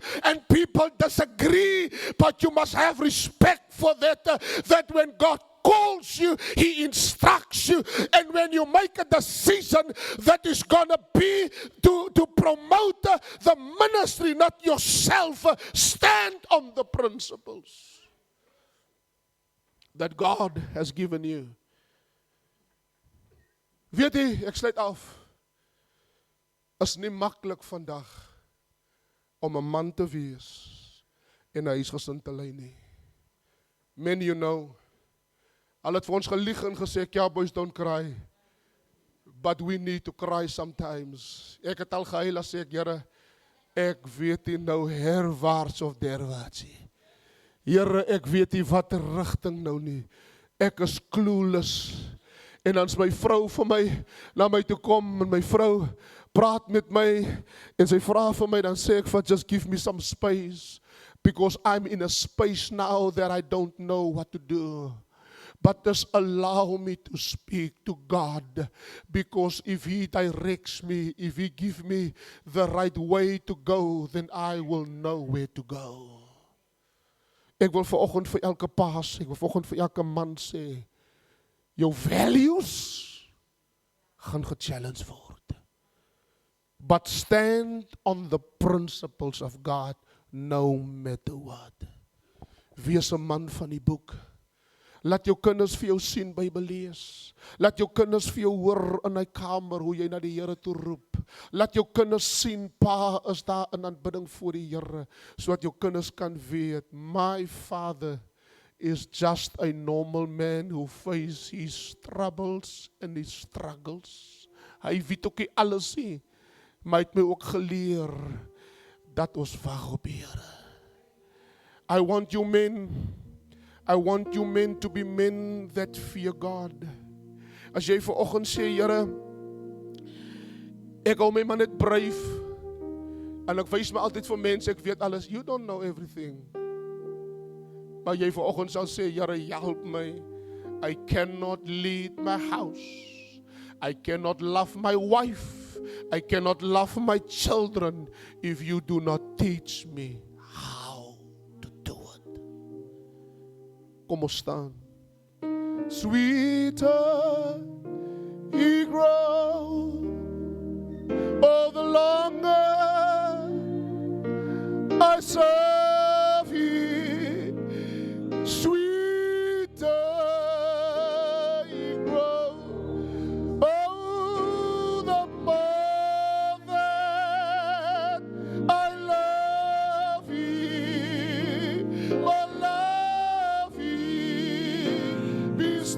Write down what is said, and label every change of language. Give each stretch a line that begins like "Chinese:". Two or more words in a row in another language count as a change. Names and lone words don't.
English: And people disagree, but you must have respect for that, that when God calls you, He instructs you, and when you make a decision that is going to be to promote the ministry, not yourself, stand on the principles that God has given you.
Afrikaans: Weet jy, ek sluit af, is nie maklik vandag om 'n man te wees en 'n huisgesin te lei nie.
English: Many you know,
Afrikaans: al het vir ons gelieg en gesê, ja boys,
English: don't cry. But we need to cry sometimes.
Afrikaans: Ek het al gehuil as sê ek, Here, ek weet nie nou herwaarts of derwaarts nie. Here, ek weet nie wat rigting nou nie. Ek is clueless. En dan is my vrou vir my, na my toe kom, en my vrou praat met my, en sy vra vir my, dan sê ek,
English: just give me some space, because I'm in a space now that I don't know what to do. But just allow me to speak to God, because if He directs me, if He gives me the right way to go, then I will know where to go.
Afrikaans: Ek wil vanoggend vir elke pa sê, ek wil vanoggend vir elke man sê, jou values gaan gechallenge word.
English: But stand on the principles of God no matter what.
Afrikaans: Wees 'n man van die boek. Laat jou kinders vir jou sien Bybel lees. Laat jou kinders vir jou hoor in hy kamer hoe jy na die Here toe roep. Laat jou kinders sien, pa is daar in aanbidding voor die Here, sodat jou kinders kan weet,
English: my father is just a normal man who faces his troubles and his struggles.
Afrikaans: Hy weet ook nie alles nie, maar hy het my ook geleer dat ons wag op die Here.
English: I want you men to be men that fear God.
Afrikaans: As jy vanoggend sê, Here, ek hou my man net braaf, en ek wys my altyd vir mense, ek weet alles,
English: you don't know everything.
Afrikaans: Maar jy vanoggend sal sê, Here, help my.
English: I cannot lead my house. I cannot love my wife. I cannot love my children if you do not teach me how to do it.
Afrikaans: Kom ons staan.
English: Sweeter he grows, oh, the longer I serve him. Sweeter he grows, oh, the more that I love him, I love him.